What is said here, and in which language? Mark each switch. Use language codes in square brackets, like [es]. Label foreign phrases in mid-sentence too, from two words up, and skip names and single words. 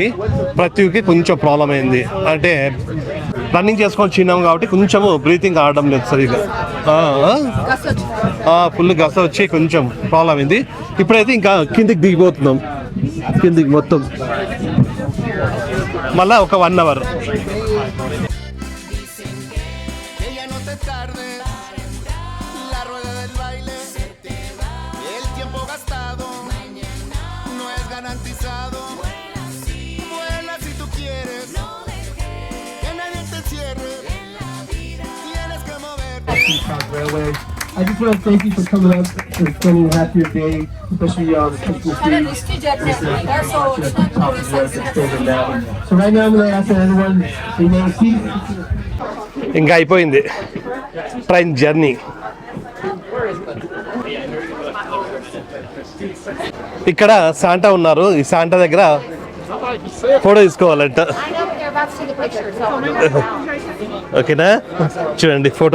[te] ప్రతికి కొంచెం ప్రాబ్లం అయింది, అంటే రన్నింగ్ చేసుకొని చిన్నాము కాబట్టి కొంచెము బ్రీతింగ్ ఆడడం లేదు సరిగా. ఫుల్ గస వచ్చి కొంచెం ప్రాబ్లం అయింది. ఇప్పుడైతే ఇంకా కిందికి దిగిపోతున్నాం, కిందికి మొత్తం మళ్ళా ఒక 1 hour. [es] Ella no te tardes, la rueda del baile, el tiempo gastado no es garantizado. Vuela si tú quieres, que nadie te cierre, tienes que moverte. [en] Railway. I just want to thank you for coming up and spending half your day, especially on Christmas Eve. So right now I'm going to ask everyone to name seat. [te] ఇంకా అయిపోయింది [en] train journey. [te] ఇక్కడ శాంటా ఉన్నారు, ఈ శాంటా దగ్గర ఫోటో తీసుకోవాలంట. ఓకేనా, చూడండి ఫోటో.